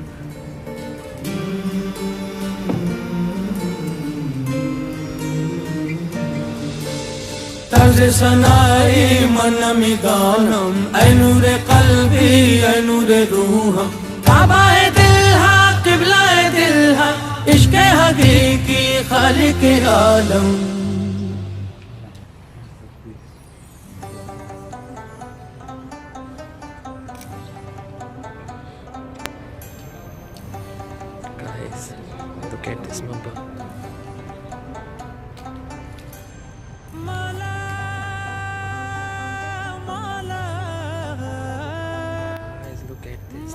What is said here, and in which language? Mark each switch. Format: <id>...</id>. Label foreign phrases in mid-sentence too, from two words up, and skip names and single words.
<fa>طرز سنائی من میدانم ای نور قلبی ای نور روحم</fa> <ur>کعبہ دل ہے قبلہ دل ہے عشق حقیقی خالق عالم</ur> <en>Guys, look at this number. Guys, look at this.</en>